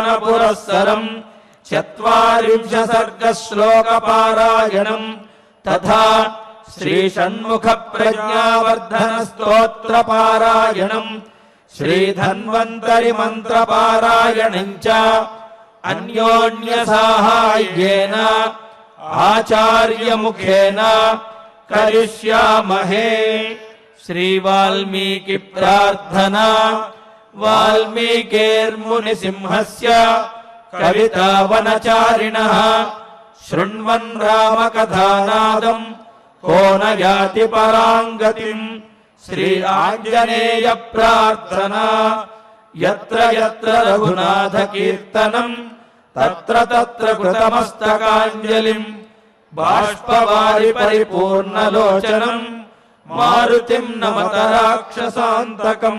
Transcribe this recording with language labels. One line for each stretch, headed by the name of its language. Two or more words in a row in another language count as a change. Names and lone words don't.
Sanskrit: పురస్సరం 40 సర్గ శ్లోక పారాయణం తథా శ్రీ షణ్ముఖ ప్రజ్ఞావర్ధన స్తోత్ర పారాయణం శ్రీ ధన్వంతరి మంత్ర పారాయణం చ అన్యోన్య సాహాయ్యేన ఆచార్య ముఖేన కరిష్యామహే. శ్రీ వాల్మీకి ప్రార్థనా. వాల్మీకేర్ముని సింహస్య కవితావనచారిణః శృణ్వన్ రామకథానాదం को न याति परांगतिं శ్రీ ఆంజనేయ ప్రార్థన యత్ర యత్ర రఘునాథ కీర్తనం తత్ర తత్ర కృతమస్తకాంజలిం బాష్పవారి పరిపూర్ణలోచనం మారుతిం నమత రాక్షసాంతకం.